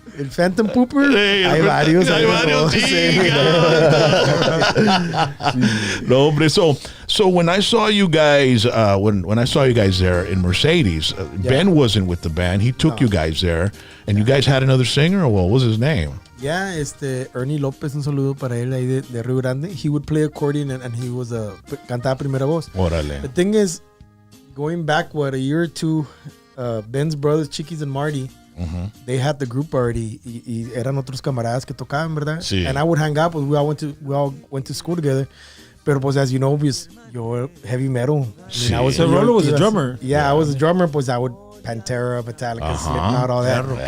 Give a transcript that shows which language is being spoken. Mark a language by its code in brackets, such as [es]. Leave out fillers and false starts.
[es] El Phantom Pooper. Hey, Hay varios. Hay varios, Sí. sí. No, hombre. [en] So when I saw you guys, when I saw you guys there in Mercedes, Ben wasn't with the band. He took you guys there, and you guys had another singer. Or what was his name? [es] Yeah, Ernie López, un saludo para él ahí de Río Grande. [en] He would play accordion and he was [es] cantaba primera voz. Órale. [en] The thing is, going back a year or two, Ben's brothers, Chiquis and Marty, they had the group already. [es] Y eran otros camaradas que tocaban, ¿verdad? Sí. [en] And I would hang out. We all went to school together. [es] Pero pues [en] as you know, [es] pues yo heavy metal. Sí. [en] I was So Rolo was a drummer. Yeah, I was a drummer. Pues I would Pantera, Metallica, Slipknot, all that.